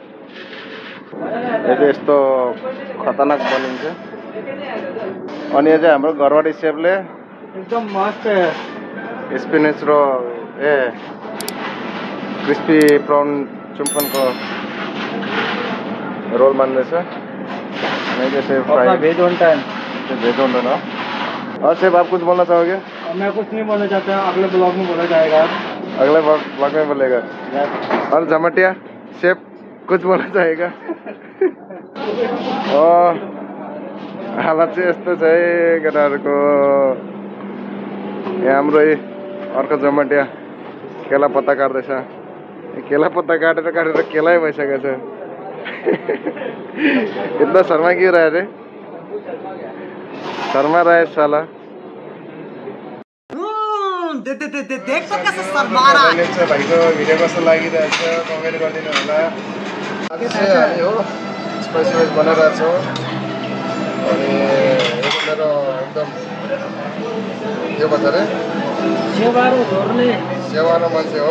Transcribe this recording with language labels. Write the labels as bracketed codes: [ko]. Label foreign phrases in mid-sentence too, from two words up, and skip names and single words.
[ne] यो चाहिँ यस्तो खतरनाक बनिन्छ। अनि यो चाहिँ हाम्रो घरवाडी सेफले एकदम मस्त स्पिनिच र [en] crispy prawn [ne] चुम्पनको रोल बन्दैछ। भेज वंटन। भेज वंटन हो। [hi] और सेफ आप कुछ बोलना चाहोगे? मैं कुछ नहीं बोलना चाहता, अगले ब्लॉग में बोला जाएगा। अगले ब्लॉग में बोलेगा। और जमटिया सेफ कुछ बोलना चाहेगा? [ne] हालत चाहिँ यस्तो छ है केटाहरूको। यहाँ हाम्रो अर्को जमटिया केला पत्ता काट्दैछ। केला पत्ता काटेर काटेर केलै भइसकेको छ। [hi] इतना शर्मा क्यों रहा रे? शर्मा रहा है साला। देख तो कैसे शर्मा रहा है। [ne] भाइको भिडियो कस्तो लागिरहेछ कमेन्ट गरिदिनु होला। आज चाहिँ हामी हो [en] spicy rice [ne] बनाइरहेको छौँ अनि यो मेरो एकदम के भन्छ अरे सेवारो मान्छे हो।